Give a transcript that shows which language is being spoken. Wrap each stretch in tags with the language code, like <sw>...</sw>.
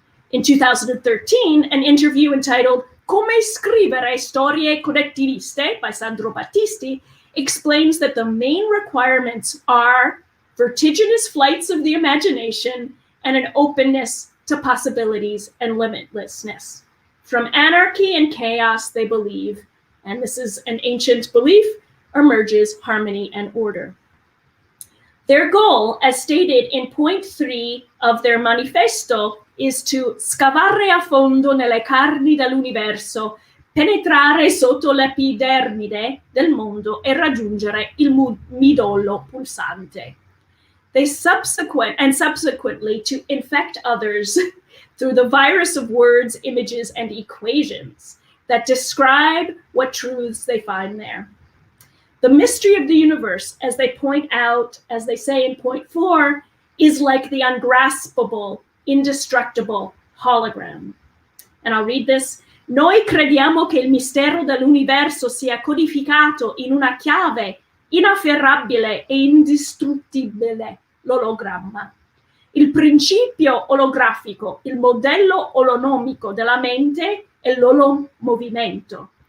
<en>In 2013, an interview entitled Come scrivere storie connettiviste by Sandro Battisti explains that the main requirements are vertiginous flights of the imagination and an openness to possibilities and limitlessness. From anarchy and chaos, they believe, and this is an ancient belief, emerges harmony and order. Their goal, as stated in point 3 of their manifesto, is to</en> <it>scavare a fondo nelle carni dell'universo, penetrare sotto l'epidermide del mondo e raggiungere il midollo pulsante.</it> <en>subsequently to infect others through the virus of words, images, and equations that describe what truths they find there. The mystery of the universe, as they point out, as they say in point 4, is like the ungraspable, indestructible hologram. And I'll read this.</en> <it>Noi crediamo che il mistero dell'universo sia codificato in una chiave inafferrabile e indistruttibile, l'ologramma. Il principio olografico, il modello olonomico della mente è l'olomovimento.</it>